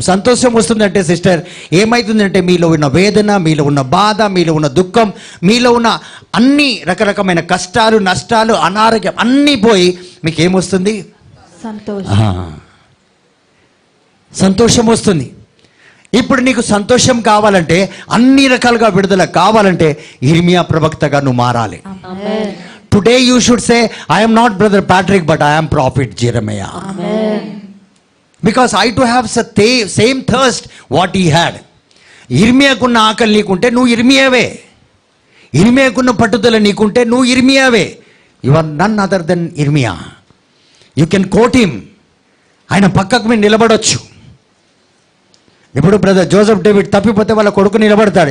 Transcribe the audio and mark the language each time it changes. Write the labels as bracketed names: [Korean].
[Telugu] సంతోషం వస్తుందంటే సిస్టర్ ఏమవుతుందంటే మీలో ఉన్న వేదన, మీలో ఉన్న బాధ, మీలో ఉన్న దుఃఖం, మీలో ఉన్న అన్ని రకరకమైన కష్టాలు, నష్టాలు, అనారోగ్యం అన్నీ పోయి మీకు ఏమొస్తుంది? సంతోషం. సంతోషం వస్తుంది. ఇప్పుడు నీకు సంతోషం కావాలంటే, అన్ని రకాలుగా విడుదల కావాలంటే ఇర్మియా ప్రవక్తగా నువ్వు మారాలి. ఆమేన్. [English] Today you should say, I am not Brother Patrick, but I am Prophet Jeremiah. [Telugu] Amen. [English] Because I too have the same thirst what he had. [Telugu] ఇర్మియాకున్న ఆకలి నీకుంటే నువ్వు ఇర్మియావే. ఇర్మియాకున్న పట్టుదల నీకుంటే నువ్వు ఇర్మియావే. [English] You are none other than Jeremiah. You can quote him. [Telugu] ఆయన పక్కకు మీరు నిలబడొచ్చు. ఇప్పుడు బ్రదర్ జోసెఫ్ డేవిడ్ తప్పిపోతే వాళ్ళ కొడుకు నిలబడతాడు.